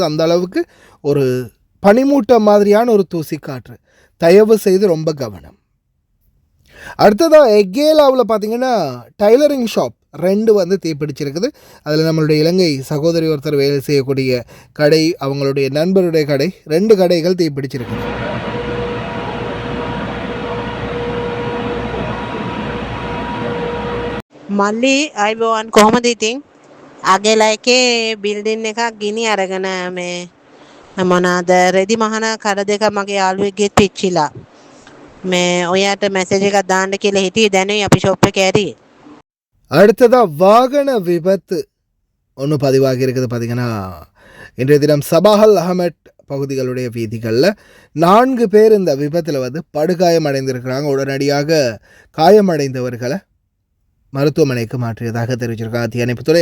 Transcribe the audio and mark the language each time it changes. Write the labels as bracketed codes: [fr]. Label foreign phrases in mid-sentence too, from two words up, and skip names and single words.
[ta] அந்த அளவுக்கு ஒரு பனிமூட்டம் மாதிரியான ஒரு தூசி காற்று. தயவு செய்து ரொம்ப கவனம். அடுத்ததாக எக்கேலாவில் பார்த்திங்கன்னா [en] tailoring shop [ta] 2 வந்து தீப்பிடிச்சிருக்குது. அதில் நம்மளுடைய இலங்கை சகோதரி ஒருத்தர் வேலை செய்யக்கூடிய கடை, அவங்களுடைய நண்பருடைய கடை, 2 கடைகள் தீப்பிடிச்சிருக்குது. [si] මල්ලි අයිබෝවන් කොහොමද ඉතින්? අගේලා එකේ බිල්ඩින් එකක් ගිනි අරගෙන මේ මොනවාද රෙදි මහන කඩ දෙක මගේ යාළුවෙක්ගෙත් පිච්චිලා. මේ ඔයාට මැසේජ් එකක් දාන්න කියලා හිටියේ, දැනුයි අපි ෂොප් එකේ ඇරියේ. [ta] அடுத்ததாக வாகன விபத்து ஒன்று பதிவாகி இருக்குது. பார்த்திங்கன்னா இன்றைய தினம் சபாஹல் அஹமட் பகுதிகளுடைய வீதிகளில் 4 பேர் இந்த விபத்தில் வந்து படுகாயம் அடைந்திருக்கிறாங்க. உடனடியாக காயமடைந்தவர்களை மருத்துவமனைக்கு மாற்றியதாக தெரிவிச்சிருக்காங்க தீயணைப்புத்துறை.